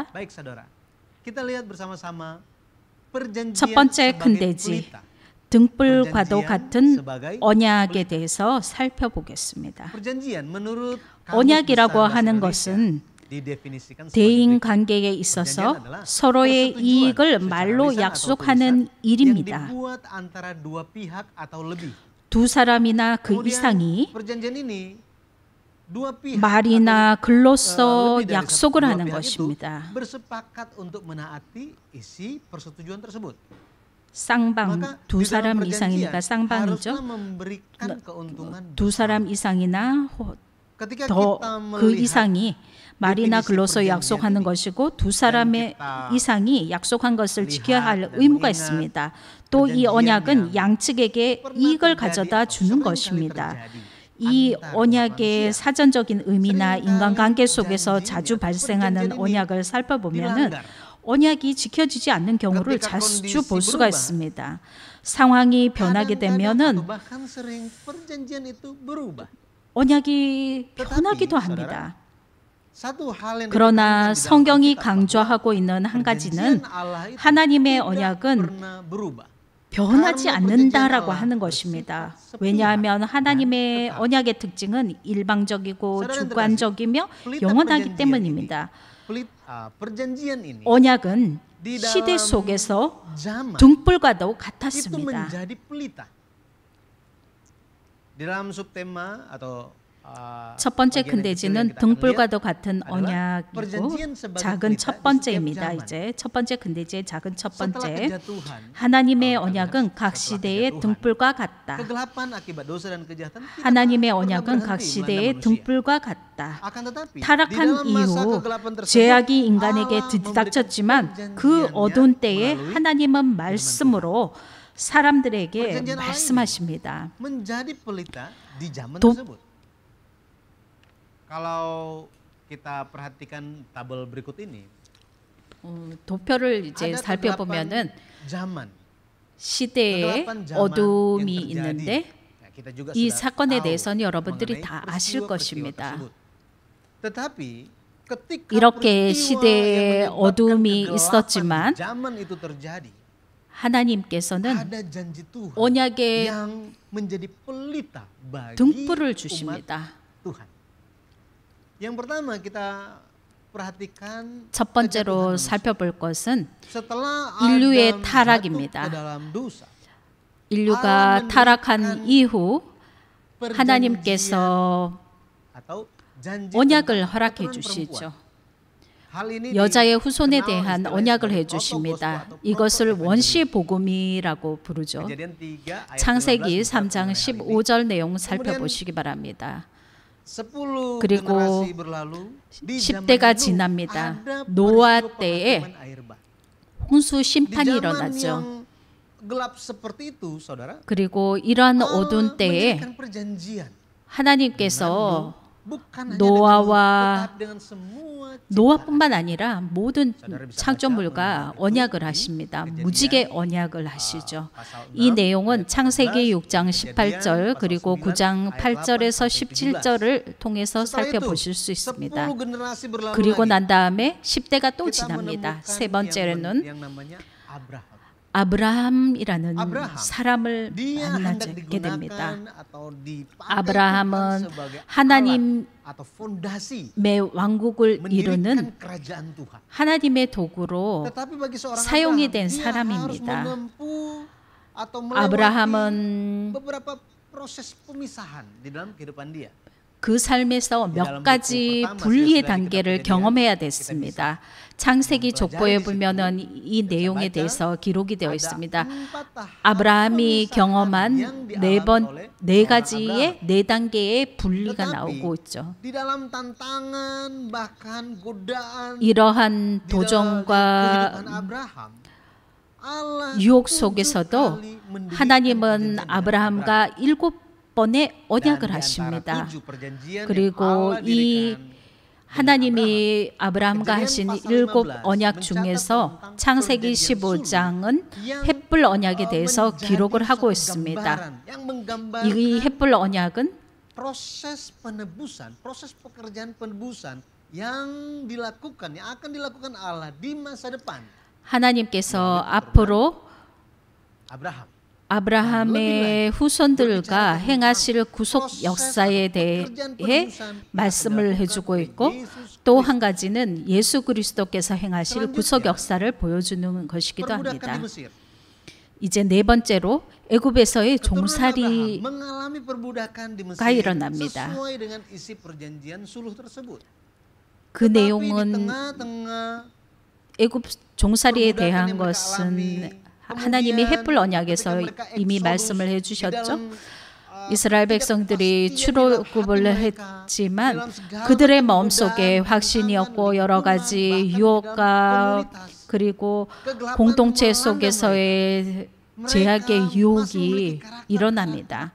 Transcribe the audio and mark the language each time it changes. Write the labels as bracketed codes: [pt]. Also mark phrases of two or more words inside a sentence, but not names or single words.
[id] Baik saudara, kita lihat bersama-sama perjanjian [ko] 첫 번째 큰 [id] sebagai [ko] 대지 [id] pelita. [ko] 등불과도 같은 [id] sebagai [ko] 언약에 대해서 살펴보겠습니다. [id] perjanjian menurut [ko] 언약이라고 [id] Kamus Besar [ko] 하는 [id] Bahasa [ko] 것은 [id] Indonesia didefinisikan sebagai [ko] 대인 [id] berikut. [ko] 관계에 있어서 서로의 이익을 말로 약속하는 [id] yang [ko] 일입니다. [id] dibuat antara dua pihak atau lebih. [ko] 두 사람이나 그 [id] Kemudian [ko] 이상이 [id] perjanjian ini dua pihak [ko] 말이나 [id] atau, [ko] 글로써 [id] lebih dari [ko] 약속을 [id] dua [ko] 하는 [id] pihak itu [ko] 것입니다. [id] bersepakat untuk menaati isi persetujuan tersebut. [ko] 쌍방, [id] Maka [ko] 두 [id] di dalam [ko] 사람 이상이니까 [id] perjanjian [ko] 쌍방이죠. [id] haruslah memberikan keuntungan [ko] 두 사람 [id] bersama. [ko] 이상이나 [id] Ketika [ko] 더 [id] kita [ko] 그 [id] melihat [ko] 이상이 말이나 [id] definisi [ko] 글로써 [id] perjanjian [ko] 약속하는 [id] ini, [ko] 것이고 두 사람의 [id] kita [ko] 이상이 약속한 것을 지켜야 할 [id] lihat dan [ko] 의무가 [id] mengingat [ko] 있습니다. 또 이 [id] perjanjian [ko] 언약은 [id] yang [ko] 양측에게 [id] pernah [ko] 이익을 [id] terjadi [ko] 가져다 [id] atau [ko] 주는 [id] seringkali [ko] 것입니다. [id] terjadi. [ko] 이 [id] antar [ko] 언약의 [id] manusia. [ko] 사전적인 의미나 [id] Seringkali [ko] 인간관계 속에서 [id] janjinya, [ko] 자주 발생하는 [id] perjanjian ini [ko] 언약을 살펴보면은 [id] dilanggar. [ko] 언약이 지켜지지 않는 경우를 [id] Ketika [ko] 자주 [id] kondisi [ko] 볼 수가 [id] berubah, [ko] 있습니다. 상황이 변하게 [id] Kadang-kadang [ko] 되면은 [id] atau bahkan sering perjanjian itu berubah. [ko] 언약이 [id] Tetapi, [ko] 변하기도 [id] saudara, [ko] 합니다. [id] Satu hal yang [ko] 그러나 [id] ditekankan di dalam [ko] 성경이 [id] Alkitab [ko] 강조하고 [id] bahwa [ko] 있는 한 가지는 [id] perjanjian Allah itu [ko] 하나님의 [id] tidak [ko] 언약은 [id] pernah berubah. [ko] 변하지 [id] Karena [ko] 않는다라고 [id] perjanjian [ko] 하는 [id] Allah [ko] 것입니다. [id] bersifat sepihak [ko] 왜냐하면 [id] dan [ko] 하나님의 [id] tetap. [ko] 언약의 특징은 일방적이고 사랑하는 주관적이며 [id] pelita [ko] 영원하기 [id] perjanjian [ko] 때문입니다. [id] perjanjian ini [ko] 언약은 [id] di [ko] 시대 [id] dalam [ko] 속에서 [id] zaman [ko] 등불과도 [id] itu [ko] 같았습니다. [id] menjadi pelita. Di dalam subtema atau [ko] 첫 번째 [id] bagian [ko] 큰 [id] yang kecil yang [ko] 대지는 [id] kita akan lihat [ko] 등불과도 같은 [id] adalah [ko] 언약이고 [id] perjanjian sebagai [ko] 작은 [id] pelita [ko] 첫 [id] di [ko] 번째입니다. [id] setiap zaman. [ko] 이제 첫 번째 큰 대지의 작은 첫 [id] Setelah [ko] 번째 [id] kejatuhan, [ko] 하나님의 [id] kalau kita [ko] 언약은 [id] lihat, [ko] 각 [id] setelah [ko] 시대의 [id] kejatuhan, [ko] 등불과 같다. [id] kegelapan akibat dosa dan kejahatan tidak [ko] 하나님의 [id] pernah [ko] 언약은 각 [id] berhenti [ko] 시대의 [id] melanda manusia. [ko] 등불과 같다. [id] Akan tetapi di [ko] 타락한 [id] dalam masa [ko] 이후 [id] kegelapan tersebut [ko] 죄악이 인간에게 [id] Allah memberikan [ko] 들이닥쳤지만 그 [id] perjanjiannya [ko] 어두운 때에 [id] melalui [ko] 하나님은 말씀으로 사람들에게 [id] perjanjian Allah ini [ko] 말씀하십니다. [id] menjadi pelita di zaman [ko] 도- [id] tersebut. Kalau kita perhatikan tabel berikut ini, [ko] 도표를 이제 [id] ada [ko] 살펴보면은 [id] kegelapan zaman. [ko] 시대에 [id] kegelapan zaman [ko] 어둠이 [id] yang terjadi. [ko] 있는데 [id] Ya, kita juga [ko] 이 [id] sudah [ko] 사건에 [id] tahu [ko] 대해서는 여러분들이 [id] mengenai [ko] 다 아실 [id] peristiwa-peristiwa [ko] 것입니다. [id] tersebut. Tetapi ketika [ko] 이렇게 [id] peristiwa [ko] 시대에 [id] yang menyebabkan [ko] 어둠이 [id] kegelapan [ko] 있었지만 [id] di zaman itu terjadi, [ko] 하나님께서는 [id] ada janji Tuhan [ko] 언약의 [id] yang menjadi pelita bagi [ko] 등불을 [id] umat [ko] 주십니다. [id] Tuhan. Yang pertama kita perhatikan [ko] 첫 번째로 [id] kejatuhan manusia. [ko] 살펴볼 것은 [id] Setelah [ko] 인류의 [id] Adam [ko] 타락입니다. [id] jatuh ke dalam dosa, [ko] 인류가 타락한 이후 [id] perjanjian [ko] 하나님께서 [id] atau janji [ko] 언약을 [id] tentang [ko] 허락해 [id] keturunan [ko] 주시죠. [id] perempuan. Hal ini [ko] 여자의 후손에 [id] dikenal [ko] 대한 [id] istilahnya [ko] 언약을 [id] sebagai [ko] 해주십니다. [id] protogospel atau [ko] 이것을 [id] proto-evangelism. [ko] 원시 복음이라고 부르죠. [id] Kejadian 3 ayat [ko] 창세기 [id] 15 [ko] 3장 [id] mencatat mengenai hal ini. [ko] 15절 내용 살펴보시기 바랍니다. [id] 10 [ko] 그리고 [id] generasi berlalu, di [ko] 10대가 [id] zaman Nuh [ko] 지납니다. [id] ada [ko] 노아 [id] peristiwa [ko] 때에 [id] penghasilan air bah. [ko] 홍수 [id] Di [ko] 심판이 [id] zaman [ko] 일어났죠. [id] yang gelap seperti itu, saudara, [ko] 그리고 이러한 [id] Allah [ko] 어두운 때에 [id] menjadikan perjanjian [ko] 하나님께서 [id] bukan hanya [ko] 노아와 [id] dengan Nuh, tetapi dengan semua ciptaan. [ko] 노아뿐만 아니라 모든 사다를 창조물과 비싸 언약을 가지고 하십니다. 그랬더니 무지개 언약을 하시죠. [id] pasal [ko] 이 [id] 6 [ko] 내용은 [id] ayat [ko] 창세기 [id] 14, [ko] 6장 [id] Kejadian [ko] 18절 [id] pasal [ko] 그리고 [id] 9 [ko] 9장 [id] ayat [ko] 8절에서 [id] 8 sampai 17. [ko] 17절을 통해서 [id] Setelah itu, [ko] 살펴보실 수 있습니다. [id] 10 generasi berlalu [ko] 그리고 [id] lagi, [ko] 난 다음에 10대가 또 [id] kita [ko] 지납니다. [id] menemukan [ko] 세 번째로는 [id] yang namanya Abraham. [ko] 아브라함이라는 아브라함. 사람을 [id] Dia hendak [ko] 만나게 됩니다. [id] digunakan atau dipakai [ko] 아브라함은 [id] Tuhan sebagai [ko] 하나님의 [id] alat atau fondasi [ko] 왕국을 이루는 [id] mendirikan kerajaan Tuhan. [ko] 하나님의 도구로 [id] Tetapi bagi seorang [ko] 사용이 [id] Abraham, [ko] 된 [id] dia harus [ko] 사람입니다. [id] menempuh atau melewati [ko] 아브라함은 [id] beberapa proses pemisahan di dalam kehidupan dia. [ko] 그 삶에서 몇 가지 분리의 단계를 경험해야 됐습니다. 창세기 족보에 보면은 이 내용에 대해서 기록이 되어 있습니다. 아브라함이 경험한 네 가지의 네 단계의 분리가 나오고 있죠. [id] Di dalam tantangan bahkan godaan [ko] 이러한 [id] di dalam [ko] 도전과 [id] kehidupan Abraham, Allah [ko] 유혹 [id] 7 [ko] 속에서도 [id] kali mendirikan [ko] 하나님은 [id] perjanjian dengan [ko] 아브라함과 7번의 [id] Dan [ko] 언약을 [id] di antara [ko] 하십니다. [id] 7 perjanjian yang [ko] 그리고 [id] Allah [ko] 이 [id] dirikan [ko] 하나님이 아브라함과 하신 7 언약 중에서 창세기 15장은 햇불 언약에 대해서 기록을 하고 있습니다. 이 햇불 언약은 [id] proses penebusan, proses pekerjaan penebusan yang dilakukan, yang akan dilakukan Allah di masa depan. [ko] 하나님께서 앞으로 [id] Abraham. [ko] 아브라함의 후손들과 행하실 구속 역사에 대해 말씀을 해주고 있고 또 한 가지는 예수 그리스도께서 행하실 구속 역사를 보여주는 것이기도 [id] Perbudakan [ko] 합니다. [id] di Mesir. [ko] 이제 네 번째로 애굽에서의 [id] Keturunan [ko] 종살이가 [id] Abraham mengalami perbudakan di Mesir [ko] 일어납니다. [id] sesuai dengan isi perjanjian suluh tersebut. [ko] 그 [id] Tapi di [ko] 내용은 [id] tengah-tengah [ko] 애굽 종살이에 [id] perbudakan [ko] 대한 [id] yang mereka [ko] 것은 [id] alami, [ko] 하나님이 [id] kemudian [ko] 햇불 언약에서 [id] ketika mereka [ko] 이미 [id] Exodus [ko] 말씀을 [id] di [ko] 해주셨죠. [id] dalam, [ko] 이스라엘 백성들이 출애굽을 했지만 그들의 마음속에 확신이었고 여러 가지 유혹과 그리고 공동체 속에서의 제약의 유혹이 일어납니다.